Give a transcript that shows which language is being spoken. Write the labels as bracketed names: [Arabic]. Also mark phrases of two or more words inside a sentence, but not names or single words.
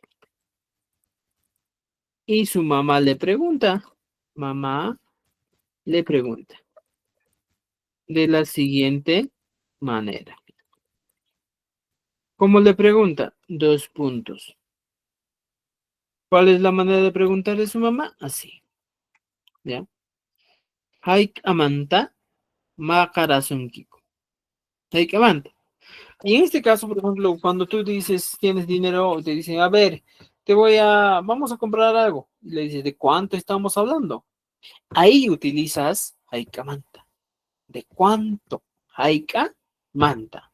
[Spanish] Y su mamá le pregunta de la siguiente manera. ¿Cómo le pregunta? Dos puntos. ¿Cuál es la manera de preguntar de su mamá? Así, ¿ya? [Quechua] Haik amanta makarasunkiku. Haik amanta. [Spanish] Y en este caso, por ejemplo, cuando tú dices, tienes dinero, te dicen, a ver, vamos a comprar algo. Y le dices, ¿de cuánto estamos hablando? Ahí utilizas [Quechua] Haika Manta. [Spanish] ¿De cuánto? [Quechua] Haika Manta.